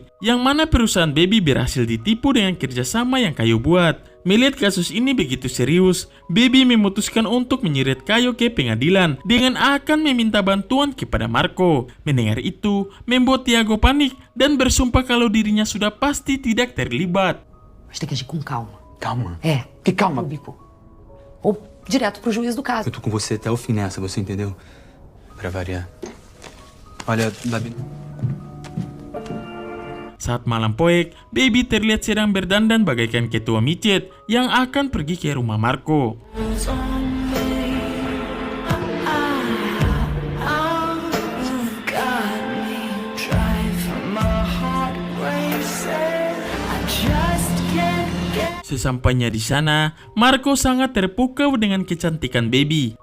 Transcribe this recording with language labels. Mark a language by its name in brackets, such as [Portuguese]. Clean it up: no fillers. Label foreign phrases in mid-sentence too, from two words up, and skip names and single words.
[Indonesian] Yang mana perusahaan Baby berhasil ditipu dengan kerjasama yang Caio buat. Melihat kasus ini begitu serius, Baby memutuskan untuk menyeret Caio ke pengadilan dengan akan meminta bantuan kepada Marco. Mendengar itu, membuat Tiago panik dan bersumpah kalau dirinya sudah pasti tidak terlibat. [Portuguese] Mas tem que agir com calma. Calma. É. Que calma? Público. Ou direto pro juiz do caso. Eu tô com você até o fim nessa, você entendeu? Pra variar. Olha, Babi... [Indonesian] Saat malam poek, Baby terlihat sedang berdandan bagaikan ketua micet yang akan pergi ke rumah Marco. Sesampainya di sana, Marco sangat terpukau dengan kecantikan Baby.